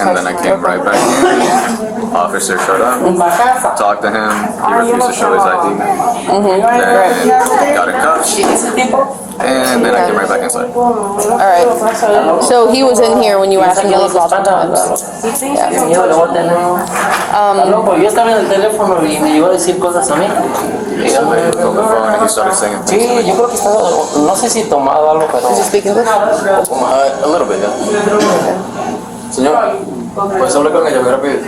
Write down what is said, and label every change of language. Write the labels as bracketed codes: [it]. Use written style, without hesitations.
[en] And then I came right back in. Officer showed up, talked to him, he refused to show his ID. Then got in cuffs. [es] tipo. [en] And then I came right back inside. Alright. So he was in here when you asked him to leave lots of times. [es] Yo le voy a tener. Loco, yo estaba en el teléfono y me llegó a decir cosas a mí. [en] On the phone and he started saying [es] Sí, yo creo que estaba, no sé si tomado algo, pero. [en] Does he speak English? a little bit, yeah. [es] Señor, ¿puedes hablar con ella muy rápido?